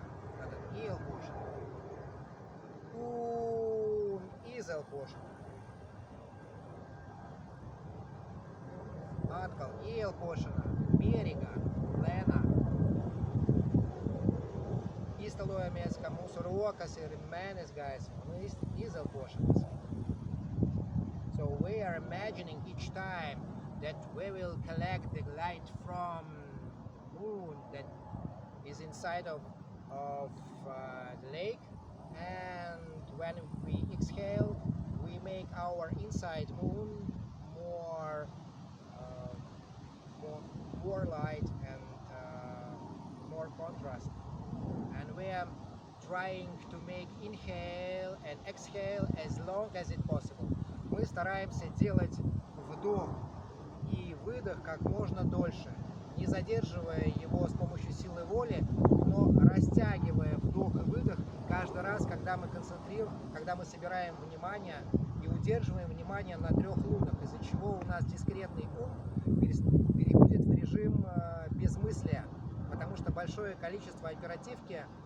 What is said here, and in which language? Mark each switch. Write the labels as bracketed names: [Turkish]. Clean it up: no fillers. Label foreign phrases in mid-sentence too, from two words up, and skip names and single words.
[Latvian] Tātad ielpošana un izelpošana. Atkal ielpošana mierīgāk, lēnāk. Iztēlojamies, ka mūsu rokas ir mēnesi gaisma un izelpošanas. [English] So we are imagining each time that we will collect the light from moon that is inside of the lake, and when we exhale, we make our inside moon more light and more contrast. And we are trying to make inhale and exhale as long as it possible. [Russian] Мы стараемся делать вдох и выдох как можно дольше, не задерживая его с помощью силы воли, но растягивая вдох и выдох каждый раз, когда мы концентрируем, когда мы собираем внимание и удерживаем внимание на 3 лунах, из-за чего у нас дискретный ум переходит в режим безмыслия, потому что большое количество оперативки,